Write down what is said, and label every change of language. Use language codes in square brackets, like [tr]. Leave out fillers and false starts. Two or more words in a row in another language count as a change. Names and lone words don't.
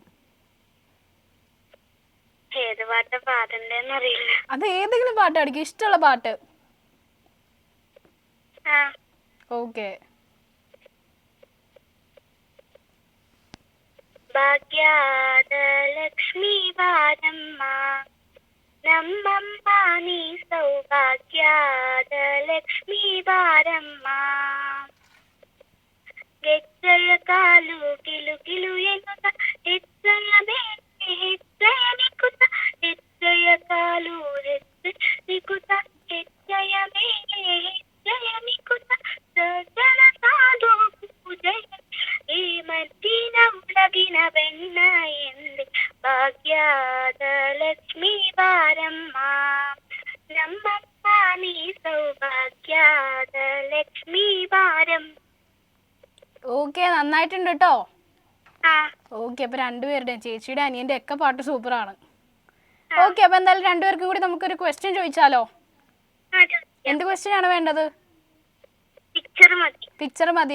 [ml] ഏത് പാട്ടാ പാടണ്ടേന്ന് അറിയില്ല. അത് ഏതെങ്കിലും പാട്ട് പഠിക്കും, ഇഷ്ടമുള്ള പാട്ട്. ആ. ഓക്കെ. [kn] ಭಾಗ್ಯಾದಲಕ್ಷ್ಮಿ ವಾರಮ್ಮ ನಮ್ಮಮ್ಮ ನೀ ಸೌಭಾಗ್ಯದ ಲಕ್ಷ್ಮೀ ಬಾರಮ್ಮ ಗೆಜ್ಜೆಯ ಕಾಲು ಕಿಲು ಕಿಲು ಎನ್ನುತ್ತ ಹೆಜ್ಜೆಯ ಮೇಲೆ ಹೆಜ್ಜೆಯ ನಿಕ್ಕುತ್ತ ಹೆಜ್ಜೆಯ ಕಾಲು ಹೆಜ್ಜೆ ನಿಕ್ಕುತ್ತ ಹೆಜ್ಜೆಯ ಮೇಲೆ ಹೆಜ್ಜೆಯ ನಿಕ್ಕುತ್ತ ಸಜ್ಜನ ಸಾಧು ಪೂಜೆ ಈ ಮದ್ದಿನ ಉಲಗಿನ ಬೆನ್ನ ಎಂದೆ ಭಾಗ್ಯದ ಲಕ್ಷ್ಮೀ ಬಾರಮ್ಮ ನಮ್ಮಮ್ಮ ನೀ ಸೌಭಾಗ್ಯದ ಲಕ್ಷ್ಮೀ ಬಾರಮ್ಮ. [ml] ഓക്കെ, നന്നായിട്ടുണ്ട് കേട്ടോ. ആ. ഓക്കെ, അപ്പൊ രണ്ടുപേരുടെയും ചേച്ചിയുടെ അനിയന്റെ ഒക്കെ പാട്ട് സൂപ്പറാണ്. ഓക്കെ, അപ്പൊ എന്തായാലും രണ്ടുപേർക്കും കൂടി നമുക്കൊരു ക്വസ്റ്റ്യൻ ചോദിച്ചാലോ? എന്ത് ക്വസ്റ്റ്യൻ ആണ് വേണ്ടത്? പിക്ചർ മതി. പിക്ചർ മതി.